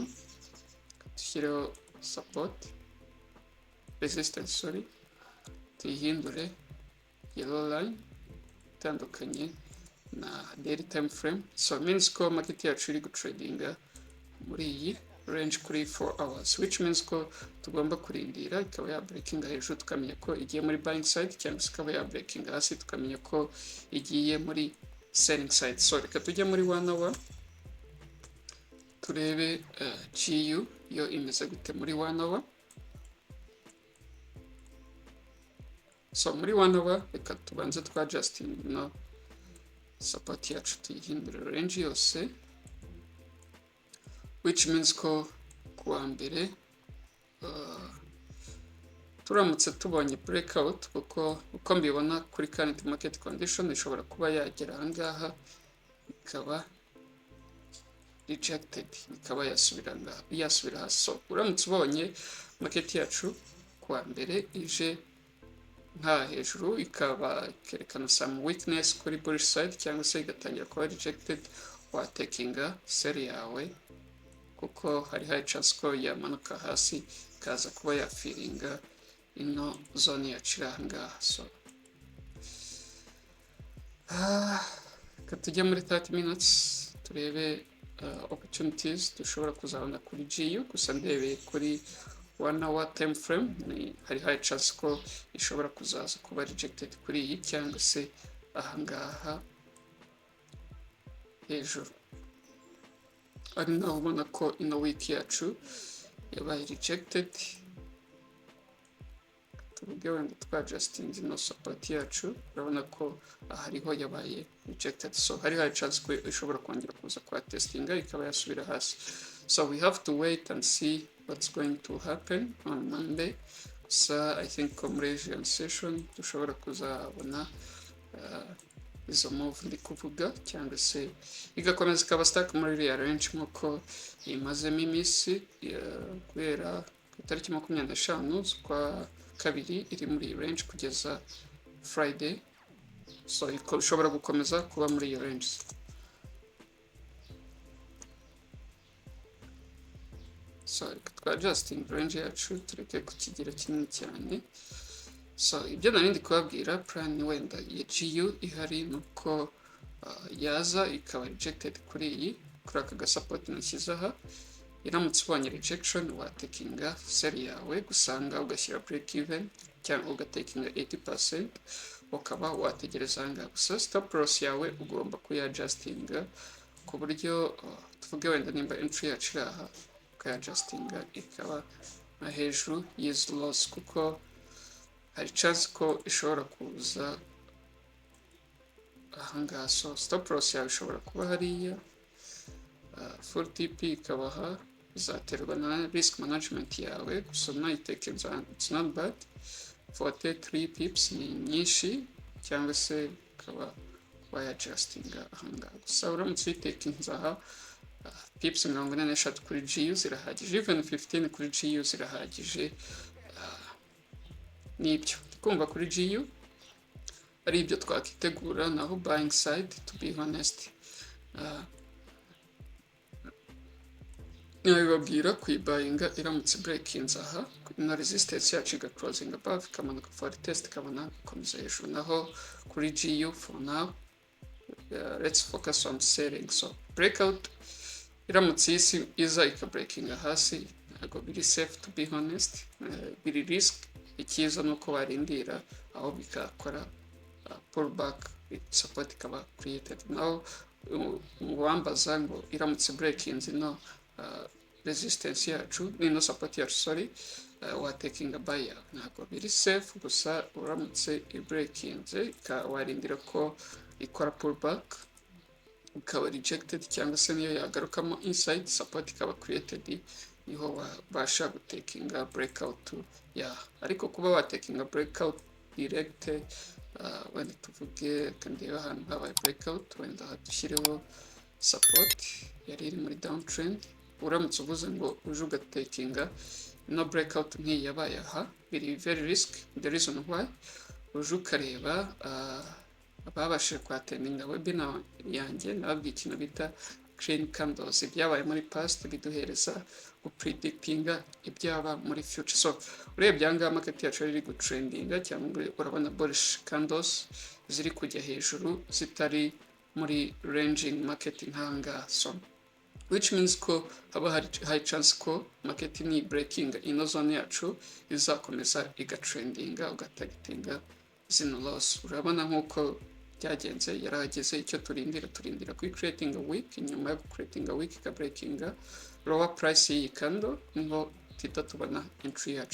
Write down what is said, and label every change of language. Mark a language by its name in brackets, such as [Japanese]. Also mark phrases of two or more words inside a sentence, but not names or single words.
[Kinyarwanda] Dushyireho [English] support resistance [Kinyarwanda] tuyihindure [English] yellow line [Kinyarwanda] itandukanye na [English] daily time frame. So means [Kinyarwanda] ko market yacu iri gutradinga muri iyi range kuri 4 hours, [English] which means [Kinyarwanda] ko tugomba kurindira ikaba ya breaking hejuru tukamenya ko igiye muri [English] buying side [Kinyarwanda] cyangwa se ikaba ya breaking hasi tukamenya ko igiye muri [English] selling side. [Kinyarwanda] So reka tujye muri 1 hour turebe GU yo imeze gute muri 1 hour. So muri 1 hour reka tubanze twa adjusting no support yacu tuyihindura range yose, [English] which means [Kinyarwanda] ko kuwa mbere turamutse tubonye breakout kuko uko mbibona kuri [English] current market condition [Kinyarwanda] ishobora kuba yagera ahangaha ikaba rejected ikaba yasubira hasi. So uramutse ubonye market yacu kuwa mbere ije nka hejuru ikaba ikerekana [English] some weakness [Kinyarwanda] kuri [English] bullish side [Kinyarwanda] cyangwa se igatangira kuba rejected wa takinga sell yawe kuko hari [English] high chance [Kinyarwanda] ko yamanuka hasi ikaza kuba yafiringa ino zone yacu ahangaha. So katujya muri 30 minutes turebe opportunities dushobora kuzabona kuri GU gusa ndebeye kuri 1 [English] hour time frame [Kinyarwanda] hari [English] high chance [Kinyarwanda] ko ishobora kuzaza kuba rejected kuri iyi cyangwa se ahangaha hejuru. Ari naho ubona ko ino week yacu yabaye rejected. tuvuge wenda justing no support yacu, urabona ko hariho yabaye rejected, so hari chance ko ishobora kongera kuza kwa testinga ikaba yasubira hasi. [English] So we have to wait and see what's going to happen on Monday. So I think comparison session [Kinyarwanda] dushobora kuzabona izo move ndi kuvuga, cyangwa se igakomeza ikaba stack muri iriya range nk'uko imazemo iminsi guhera ku itariki 25 z'ukwa kabiri iri muri range kugeza Friday. So ishobora gukomeza kuba muri iyo range. [English] So adjusting range [Kinyarwanda] yacu tureke kukigira kinini cyane. So ibyo narindi kubabwira plan wenda ya GU ihari nuko yaza ikaba rejected kuri aka gasupport nashyize aha, iramutse ubonye rejection watekinga sell yawe gusanga ugashyira [English] break even [Kinyarwanda] cyangwa ugatekinga 80%, ukaba wategereza anga gusa [English] stop loss [Kinyarwanda] yawe ugomba kuyadjustinga ku buryo tuvuge wenda nimba entry yacu aha ukayadjustinga ikaba hejuru y'izo loss, kuko hari chance ko ishobora kuza ahangaha. So [English] stop loss [Kinyarwanda] yawe ishobora kuba hariya, [English] full TP [Kinyarwanda] ikabaha, bizaterwa na [English] risk management [Kinyarwanda] yawe, gusa nayitekereza [English] it's not bad. [Kinyarwanda] 43 pips ni nyinshi, cyangwa se ukaba wayadjustinga ahangaha. Gusa uramutse uyitekinze aha pips 43 kuri GU zirahagije, even 15 kuri GU zirahagije. Nibyo kumva kuri GU ari ibyo twakitegura, naho [English] buying side to be honest [Kinyarwanda] nabibabwira kuyibuyinga iramutse breaking aha na resistance yacu iga [English] closing above [Kinyarwanda] ikamanuka [English] for test [Kinyarwanda] ikabona gukomeza hejuru. Naho kuri GU [English] for now let's focus on selling. So breakout [Kinyarwanda] iramutse isi iza ika breaking hasi ntabwo biri [English] safe to be honest, [Kinyarwanda] biri risk. Ikiza nuko barindira aho bikakora [English] pullback support [Kinyarwanda] ikaba created. Now wambaza ngo iramutse breaking no resistance yacu no support yacu sorry, wateking [English] a buyer [Kinyarwanda] ntabwo biri safe. Gusa uramutse breaking warindira ko ikora pullback ikaba rejected, cyangwa se niyo yagarukamo [English] inside support [Kinyarwanda] ikaba created, niho wabasha gutekinga breakout ariko kuba watekinga [English] breakout direct [Kinyarwanda] wenda tuvuge kandi ahantu habaye breakout wenda dushyireho support yari iri muri downtrend, uramutse uvuze ngo uje ugatekinga no breakout nk'iyi yabaye aha, biri [English] very risk. The reason why [Kinyarwanda] uje ukareba ababashije kwatendinga webinar yanjye nababwiye ikintu bita [English] clean candles, [Kinyarwanda] ibyabaye muri past biduhereza gupredictinga ibyaba muri future. So urebye ahangaha market yacu iri gutrendinga, cyangwa urabona [English] bullish candles [Kinyarwanda] ziri kujya hejuru zitari muri [English] ranging market [Kinyarwanda] nk'ahangaha, [English] so which means [Kinyarwanda] ko haba hari [English] high chance [Kinyarwanda] ko market ni breaking ino zone yacu izakomeza igatrendinga ugatargetinga zino loss. Urabona nk'uko byagenze yarahageze, icyo turindira kuri [English] creating a week, [Kinyarwanda] inyuma yo [English] creating a week [Kinyarwanda] ka breaking lower price y'iyi candle niho tita tubona entry yacu.